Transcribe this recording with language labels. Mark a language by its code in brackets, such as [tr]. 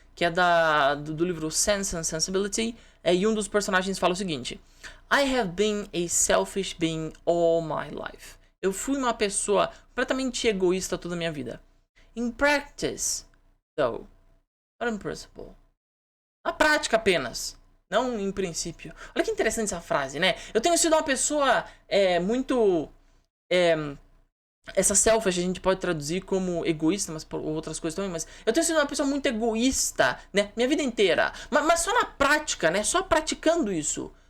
[pt] que é do livro Sense and Sensibility, e um dos personagens fala o seguinte: [en] I have been a selfish being all my life. [pt] Eu fui uma pessoa completamente egoísta toda a minha vida. [en] In practice, though, not in principle. [pt] Na prática apenas, não em princípio. Olha que interessante essa frase, né? Eu tenho sido uma pessoa muito... essa selfish a gente pode traduzir como egoísta, mas por outras coisas também. Mas eu tenho sido uma pessoa muito egoísta, né? Minha vida inteira. Mas só na prática, né? Só praticando isso.